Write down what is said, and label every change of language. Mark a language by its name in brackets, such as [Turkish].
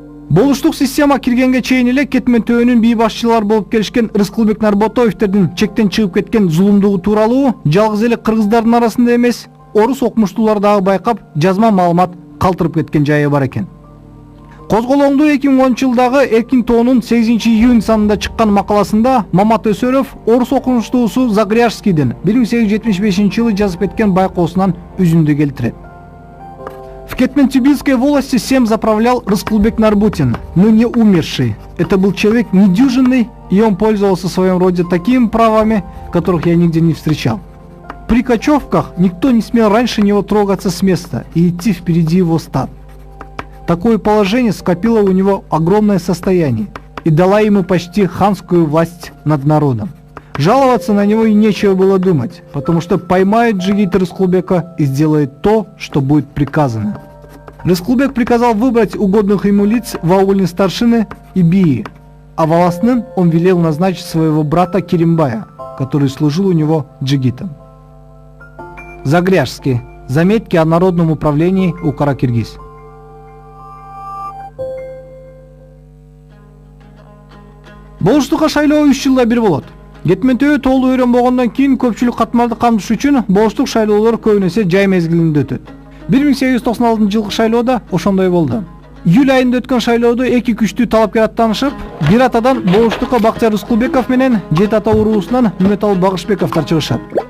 [Kyrgyz] Болуштук система киргенге чейин эле Кетментөбөнүн бий башчылар болуп келишкен Рыскулбек Нарботоевдердин чектен чыгып кеткен зулумдугу тууралуу жалгыз эле кыргыздардын арасында эмес, орус окумуштуулар дагы байкап, жазма маалымат калтырып кеткен жайы бар экен. Козголоңду 2010-жылдагы Эркин тоонун 8-июнь санында чыккан макаласында Мамат Өсөров орус окумуштуусу Загряжскийдин 1875-жылы жазып кеткен байкоосунан үзүндү келтирет. [Russian] В Кетментебинской волости всем заправлял Рыскулбек Нарбутин, но не умерший. Это был человек недюжинный, и он пользовался в своем роде такими правами, которых я нигде не встречал. При кочевках никто не смел раньше него трогаться с места и идти впереди его стад. Такое положение скопило у него огромное состояние и дала ему почти ханскую власть над народом. Жаловаться на него и нечего было думать, потому что поймает джигита Рыскулбека и сделает то, что будет приказано. Рыскулбек приказал выбрать угодных ему лиц в аульные старшины и бии, а волостным он велел назначить своего брата Керимбая, который служил у него джигитом. Загряжский. Заметки о народном управлении у Кара-Киргиз. [Kyrgyz] Болуштукка шайлоо 3 жылда бир болот. Кетментөө толуу өрөн болгондон кийин көпчүлүк катмарды камтыш үчүн болуштук шайлоолор көбүнесе жай мезгилинде өтөт. 1896 жылкы шайлоо да ошондой болду. Июль айында өткөн шайлоодо эки күчтүү талапкер аттанышып, бир атадан Болуштукка Бактияр Рыскулбеков менен жети ата уруусунан Үмөталы Багышбековдор чыгышат.